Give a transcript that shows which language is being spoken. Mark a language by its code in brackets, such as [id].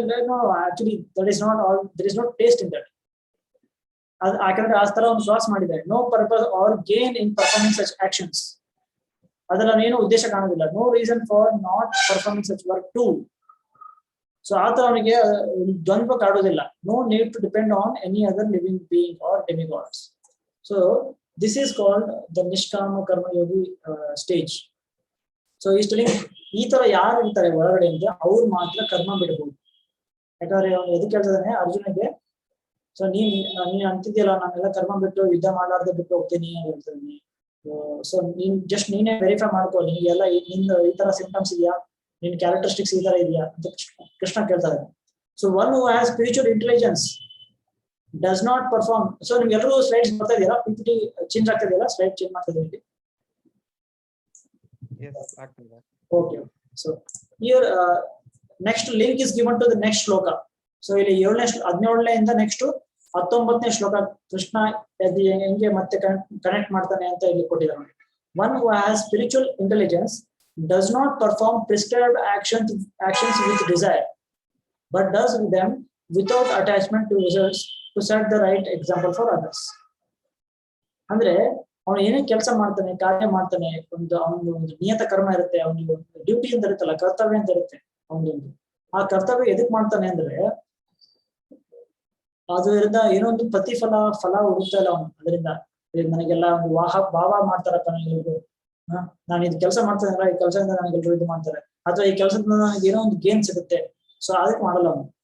[en] No, actually that is not all, there is no taste in that. [kn] ಯಾಕಂದ್ರೆ ಆ ಸ್ಥಳ ಒಂದು ಕ್ರಾಸ್ ಮಾಡಿದ್ದಾರೆ. [en] No purpose or gain in performing such actions. [kn] ಅದರಲ್ಲಿ ಏನು ಉದ್ದೇಶ ಕಾಣೋದಿಲ್ಲ. [en] No reason for not performing such work too. So [kn] ಆತರ ಅವನಿಗೆ ದ್ವಂದ್ವ ಕಾಡುವುದಿಲ್ಲ. [en] No need to depend on any other living being are demigods. So this is called the nishkama karmayogi stage. [kn] So ಈ stage ಈ ತರ ಯಾರು ಇರ್ತಾರೆ ಒಳಗಡೆಯಿಂದ ಅವ್ರು ಮಾತ್ರ ಕರ್ಮ ಬಿಡಬಹುದು. ಯಾಕಂದ್ರೆ ಅವನು ಎದಕ್ಕೆ ಹೇಳ್ತಿದ್ದಾನೆ ಅರ್ಜುನಿಗೆ, ಸೊ ನೀನ್ ಅಂತಿದ್ಯಲ್ಲ ನಾನೆಲ್ಲ ಕರ್ಮ ಬಿಟ್ಟು ಯುದ್ಧ ಮಾಡಲಾರ್ದೆ ಬಿಟ್ಟು ಹೋಗ್ತೀನಿ ಅಂತ ಹೇಳ್ತಿದ್ದೀನಿ. ಸೊ ನೀನೇ ವೆರಿಫೈ ಮಾಡ್ಕೋ, ನಿನ್ಗೆಲ್ಲ ನಿಂದು ಈ ತರ ಸಿಂಪ್ಟಮ್ಸ್ ಇದೆಯಾ, ನಿನ್ ಕ್ಯಾರೆಕ್ಟರಿಸ್ಟಿಕ್ಸ್ ಈ ತರ ಇದೆಯಾ ಅಂತ ಕೃಷ್ಣ ಕೇಳ್ತಾರೆ. [en] So one who has spiritual intelligence does not perform. [kn] So ನಿಮ್ಗೆ ಎಲ್ಲರೂ ಸ್ಲೈಡ್ಸ್ ಬರ್ತಾ ಇದೆಯಲ್ಲ, ಪಿಪಿಟಿ ಚೇಂಜ್ ಆಗ್ತಾ ಇದೆಯಲ್ಲ, ಸ್ಲೈಡ್ ಚೇಂಜ್ ಮಾಡ್ತಾ ಇದೀವಿ. [en] Okay, so here next link is given to the next shloka. [kn] So ಇಲ್ಲಿ 17ನೇ ಇಂದ ನೆಕ್ಸ್ಟ್ 19ನೇ ಶ್ಲೋಕ ಕೃಷ್ಣ ಹೆಂಗೆ ಮತ್ತೆ ಕನೆಕ್ಟ್ ಮಾಡ್ತಾನೆ ಅಂತ ಇಲ್ಲಿ ಕೊಟ್ಟಿದ್ದಾರೆ. [en] One who has spiritual intelligence does not perform prescribed actions with desire, but does them without attachment to results to set the right example for others. [kn] ಅಂದ್ರೆ ಅವನು ಏನೇ ಕೆಲಸ ಮಾಡ್ತಾನೆ, ಕಾರ್ಯ ಮಾಡ್ತಾನೆ, ಅವನು ಒಂದು ನಿಯತ ಕರ್ಮ ಇರುತ್ತೆ, ಅವನಿಗೆ ಡ್ಯೂಟಿ ಅಂತ ಇರುತ್ತಲ್ಲ, ಕರ್ತವ್ಯ ಅಂತ ಇರುತ್ತೆ ಅವನೊಂದು. ಆ ಕರ್ತವ್ಯ ಎದಕ್ ಮಾಡ್ತಾನೆ ಅಂದ್ರೆ ಅದರಿಂದ ಏನೋ ಒಂದು ಫಲ ಹುಡುಕ್ತಾ ಇಲ್ಲ ಅವನು. ಅದರಿಂದ ನನಗೆಲ್ಲ ಒಂದು ಭಾವ ಮಾಡ್ತಾರಪ್ಪ ನನಗೆ, ನಾನು ಇದು ಕೆಲಸ ಮಾಡ್ತಾನಲ್ಲ, ಈ ಕೆಲಸದಿಂದ ನನಗೆಲ್ಲರೂ ಇದು ಮಾಡ್ತಾರೆ, ಅಥವಾ ಈ ಕೆಲಸದಿಂದ ನನಗೆ ಏನೋ ಒಂದು ಗೇನ್ ಸಿಗುತ್ತೆ. ಸೊ ಅದಕ್ಕೆ ಮಾಡಲ್ಲ ಅವನು.